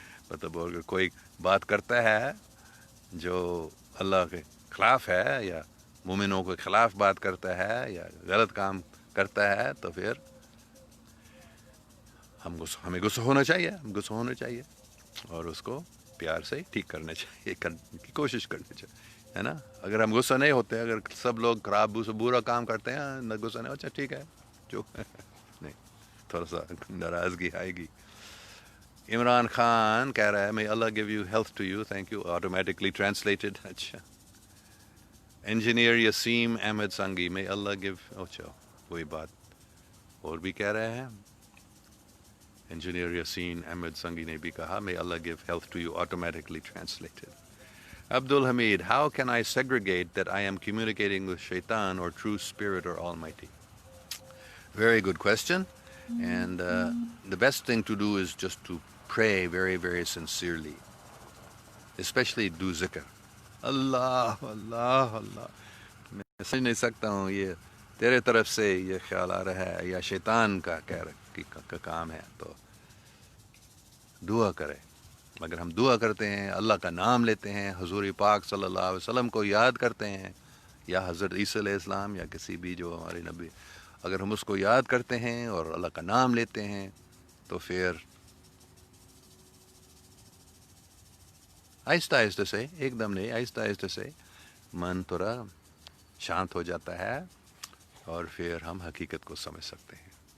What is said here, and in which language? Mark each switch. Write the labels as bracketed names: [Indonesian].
[Urdu] مطلب اگر کوئی بات کرتا ہے جو اللہ کے خلاف ہے یا مومنوں کے خلاف بات کرتا ہے یا غلط کام کرتا ہے تو پھر ہمیں غصہ ہونا چاہیے اور اس کو پیار سے ٹھیک کرنا چاہیے، کرنے کی کوشش کرنی چاہیے، ہے نا. اگر ہم غصہ نہیں ہوتے، اگر سب لوگ خراب برا کام کرتے ہیں نہ غصہ نہیں، اچھا ٹھیک ہے جو نہیں، تھوڑا سا ناراضگی آئے گی. عمران خان کہہ رہا ہے [English] may Allah give you health to you, thank you, automatically translated. [Urdu] اچھا. انجینئر یسیم احمد سنگی [English] may Allah give، [Urdu] اچھا وہی بات اور بھی کہہ رہے ہیں. انجینئر یسین احمد سنگی نے بھی کہا [English] may Allah give health to you, automatically translated. Abdul Hamid, how can I segregate that I am communicating with Shaitan or true spirit or Almighty? Very good question. And the best thing to do is just to pray very, very sincerely. Especially do zikr. اللہ اللہ اللہ. [Urdu] میں سمجھ نہیں سکتا ہوں یہ تیرے طرف سے یہ خیال آ رہا ہے یا شیطان کا کام ہے. تو دعا کرے. اگر ہم دعا کرتے ہیں، اللہ کا نام لیتے ہیں، حضور پاک صلی اللہ علیہ وسلم کو یاد کرتے ہیں یا حضرت عیسیٰ علیہ السلام یا کسی بھی جو ہمارے نبی، اگر ہم اس کو یاد کرتے ہیں اور اللہ کا نام لیتے ہیں تو پھر آہستہ آہستہ سے، ایک دم نہیں، آہستہ آہستہ سے من تھوڑا شانت ہو جاتا ہے اور پھر ہم حقیقت کو سمجھ سکتے ہیں.